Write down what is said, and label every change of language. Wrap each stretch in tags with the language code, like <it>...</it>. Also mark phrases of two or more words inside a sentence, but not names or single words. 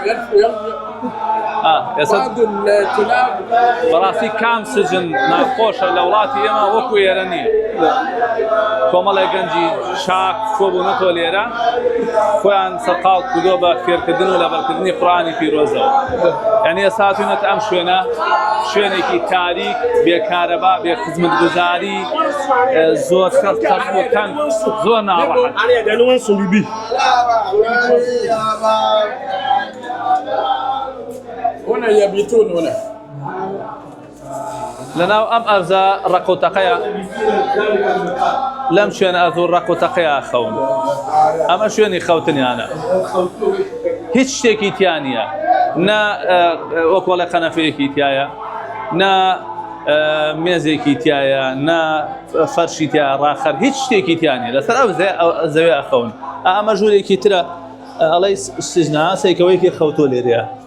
<ckb>بەڕاستی کام سجن ناخۆشە لە وڵاتی ئێمە وەکو ئێرە نییە کۆمەڵی گەنجی شاک کۆبوونەتەوە لێرە خۆیان سەرقاڵ کردۆ بە فێرکردن و لەبەرکردنی قورئانی پیرۆزەوە یعنی ئێستا هاتوونەتە ئەم شوێنە شوێنێکی تاریک بێکارەبا بێ خزمەتگوزاری زۆر تەنگ زۆر ناڕەحەت</ckb> <ar>هنا يبيتون هنا</ar> <ckb>لەناو ئەم ئەرزە ڕقوتەقەیە لەم شوێنە ئەزوو ڕقوتەقەیە خەون ئەمە شوێنی خەوتنیانە هیچ شتێکی تیان نیە نە وەکوەڵێ قەنەفەیەکی تایە نە مێزێکی تایە نە فەرشی تایە ڕاخەر هیچ شتێکی تیان نیە لەسەر ئەو زەوێ ئەخەون ئەمە ژوورێکی ترە ئەڵەی سژنا سەیکەوەیەکی خەوتۆ لێرەیە</ckb>